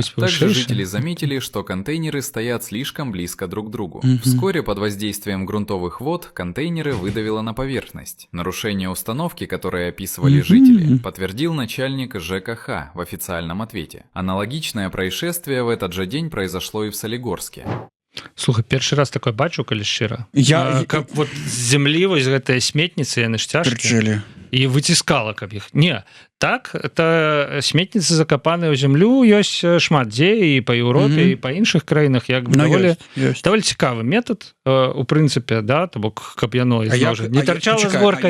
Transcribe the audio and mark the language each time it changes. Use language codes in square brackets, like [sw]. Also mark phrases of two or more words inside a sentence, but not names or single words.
[ru] Также жители заметили, что контейнеры стоят слишком близко друг к другу. Вскоре под воздействием грунтовых вод контейнеры выдавило на поверхность. Нарушение установки, которые описывали жители, подтвердил начальник ЖКХ в официальном ответе. Аналогичное происшествие в этот же день произошло и в Солигорске. [be] Слухай, першы раз такое бачу, калі шчыра. Каб вот з зямлі вось гэтыя сметніцы, яны ж цяжкія. І выціскала, каб іх. Не, так, это сметніцы закапаныя ў зямлю, ёсць шмат дзе і па Еўропе, і па іншых краінах, як бы даволі цікавы метад, у прынцыпе, да, то бок, каб яно не тарчала з горкай.